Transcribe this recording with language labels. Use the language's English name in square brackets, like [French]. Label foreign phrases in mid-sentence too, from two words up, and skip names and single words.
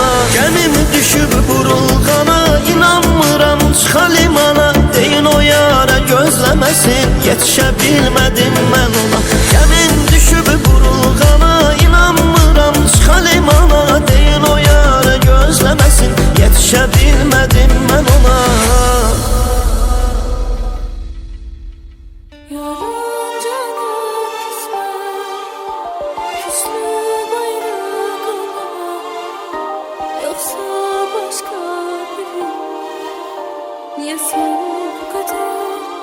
[Azerbaijani] Gəmim düşüb burulğana, inanmıram çıxa limana. Deyin o yara gözləməsin, yetişə bilmədim mən ona. Gəmim düşüb burulğana, inanmıram çıxa limana. Deyin o yara gözləməsin, yetişə bilmədim mən ona. [Turkish] Yarın canım küsme, küslü bayrağına. Yoksa başka biri, niye sen bu kadar?